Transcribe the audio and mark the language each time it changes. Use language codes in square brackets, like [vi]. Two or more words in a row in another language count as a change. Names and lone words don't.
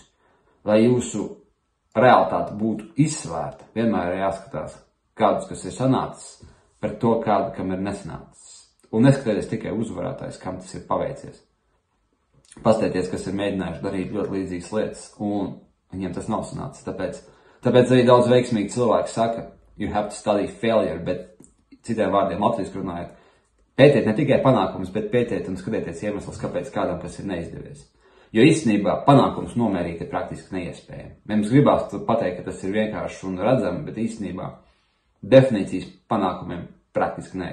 [lv] Lai jūsu realitāte būtu izsvērta, vienmēr ir jāskatās kādus, kas ir sanācis, par to kādu, kam ir nesanācis. Un neskatieties tikai uzvarētājs, kam tas ir paveicies. Paskatieties, kas ir mēģinājuši darīt ļoti līdzīgas lietas, un viņiem tas nav sanācis. Tāpēc arī daudz veiksmīgi cilvēki saka, [en] you have to study failure, [lv] bet citiem vārdiem latviski runājot, pētiet ne tikai panākumus, bet pētiet un skatieties iemeslus, kāpēc kādam, kas ir neizdevies. Jo īstenībā panākums nomērīt ir praktiski neiespējami. Mums gribās pateikt, ka tas ir vienkārši un redzami, bet īstenībā definīcijas panākumiem praktiski neeksistē.